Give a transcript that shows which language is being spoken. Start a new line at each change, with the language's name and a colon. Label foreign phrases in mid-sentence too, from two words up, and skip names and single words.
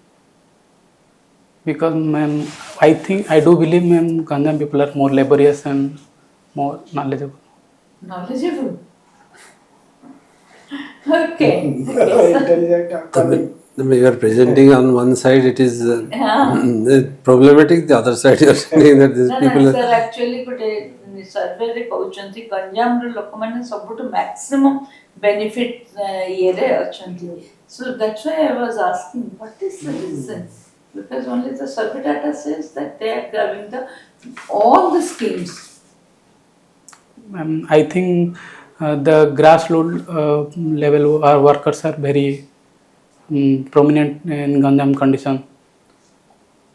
English: Because, ma'am, I do believe, ma'am, Ganjam people are more laborious and more knowledgeable. Knowledgeable? Okay. Intelligent. You are presenting on one side, it is problematic, the other side you are saying that these people No, sir, actually
Odia: ଗୋଟେ ସର୍ଭେରେ କହୁଛନ୍ତି ଗଞ୍ଜାମର ଲୋକମାନେ ସବୁଠୁ
English: maximum benefit
Odia: ଇଏରେ ଅଛନ୍ତି.
English: So that's why I was asking, what is the reason? Because only the survey data says that they are grabbing all the schemes. I think the grassroots level workers are very prominent in Ganjam condition.